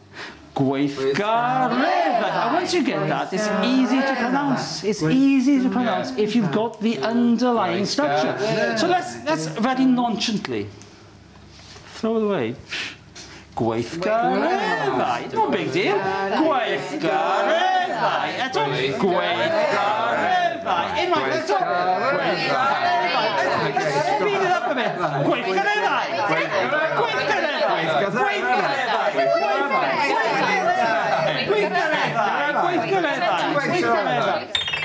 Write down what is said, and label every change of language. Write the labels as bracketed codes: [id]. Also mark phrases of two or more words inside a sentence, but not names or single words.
[en] And once you get that, it's easy to pronounce. It's easy to pronounce if you've got the underlying structure. So let's very nonchalantly throw it away. Gweithgareddau. No big deal. [cy] Gweithgareddau. Eto. Gweithgareddau. Unwaith eto. Gweithgareddau. [en] Let's speed it up a bit. [cy] Gweithgareddau. Gweithgareddau.